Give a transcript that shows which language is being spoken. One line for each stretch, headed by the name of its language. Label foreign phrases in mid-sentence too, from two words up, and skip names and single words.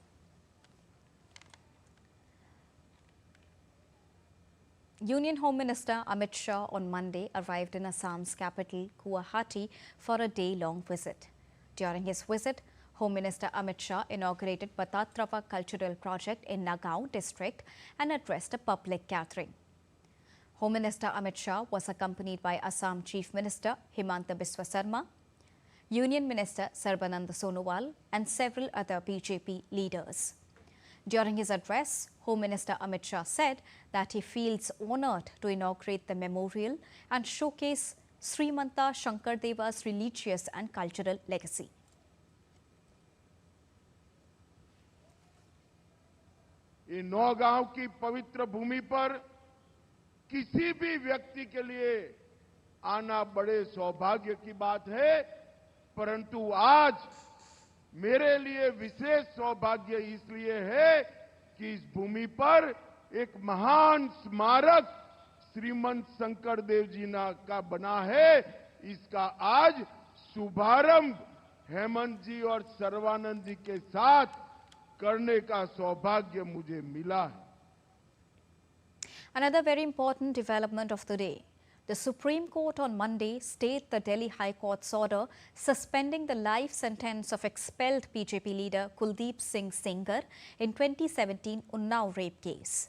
English: Union Home Minister Amit Shah on Monday arrived in Assam's capital Guwahati for a day-long visit. During his visit, Home Minister Amit Shah inaugurated Batatrava Cultural Project in Nagaon district and addressed a public gathering. Home Minister Amit Shah was accompanied by Assam Chief Minister Himanta Biswa Sarma, Union Minister Sarbananda Sonowal and several other BJP leaders. During his address, Home Minister Amit Shah said that he feels honoured to inaugurate the memorial and showcase Srimanta Shankardeva's religious and cultural legacy.
Hindi: ये नौगांव की पवित्र भूमि पर किसी भी व्यक्ति के लिए आना बड़े सौभाग्य की बात है, परंतु आज मेरे लिए विशेष सौभाग्य इसलिए है कि इस भूमि पर एक महान स्मारक श्रीमंत शंकर देव जी का बना है। इसका आज शुभारंभ हेमंत जी और सर्वानंद जी के साथ करने का सौभाग्य मुझे मिला है।
English: Another very important development of the day. The Supreme Court on Monday stayed the Delhi High Court's order suspending the life sentence of expelled BJP leader Kuldeep Singh Sengar in 2017 Unnao rape case.